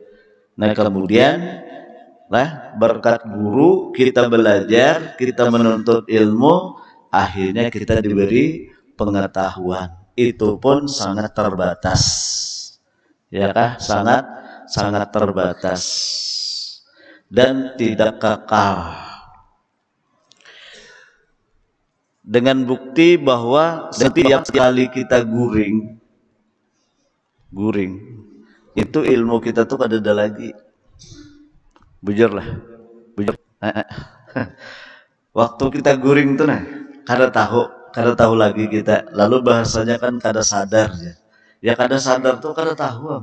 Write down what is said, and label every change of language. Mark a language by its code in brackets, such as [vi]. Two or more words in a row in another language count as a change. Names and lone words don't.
[id] Nah, kemudian berkat guru kita belajar, kita menuntut ilmu, akhirnya kita diberi pengetahuan. Itu pun sangat terbatas. [bjn] Ya kah? [id] sangat terbatas dan tidak kekal. [bjn] Dengan bukti bahwa setiap kali kita guring itu ilmu kita tuh kada ada lagi. Bujur lah, bujur. Waktu kita guring tuh nah, kada tahu lagi kita. Lalu bahasanya kan kada sadar ya. Ya kada sadar tuh kada tahu.